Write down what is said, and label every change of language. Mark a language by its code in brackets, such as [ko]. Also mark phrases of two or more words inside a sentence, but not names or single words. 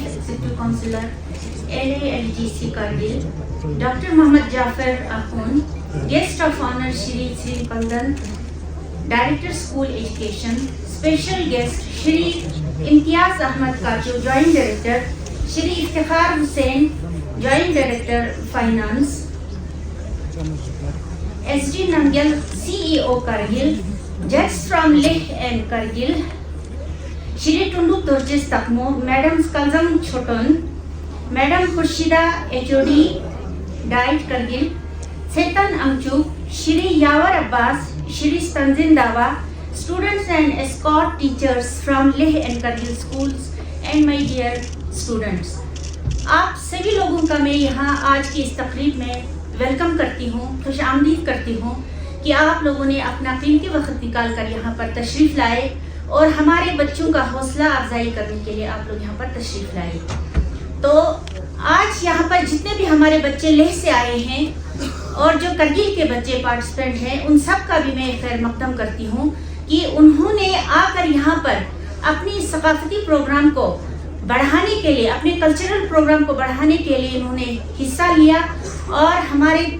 [en] Executive Councillor LALGC Kargil, Doctor Mohammad Jafar Akhoon, Guest of Honour Shri Pandan, Director School Education, Special Guest Shri Imtiyaz Ahmad Kachu, Joint Director, Shri Iftikhar Hussain, Joint Director Finance, SD Nangyal, CEO Kargil, judges from Leh and Kargil, Shri Tundu Turjis Takmo, Madam Kalzam Choton, Madam Khurshida HOD, Diet Kargil, Chetan Amchu, Shri Yawar Abbas, Shri Tanzin Dawa, students and escort teachers from Leh and Kargil schools, and my dear students. [ur] آپ سبھی لوگوں کا میں یہاں آج کی اس تقریب میں ویلکم کرتی ہوں، خوش آمدید کرتی ہوں کہ آپ لوگوں نے اپنا قیمتی وقت نکال کر یہاں پر تشریف لائے اور ہمارے بچوں کا حوصلہ افزائی کرنے کے لیے آپ لوگ یہاں پر تشریف لائے. تو آج یہاں پر جتنے بھی ہمارے بچے لیہ سے آئے ہیں اور جو کرگل کے بچے پارٹیسپنٹ ہیں، ان سب کا بھی میں خیر مقدم کرتی ہوں کہ انہوں نے آکر یہاں پر اپنی ثقافتی پروگرام کو بڑھانے کے لیے، اپنے [en] cultural programme [ur] کو بڑھانے کے لیے انہوں نے حصہ لیا اور ہمارے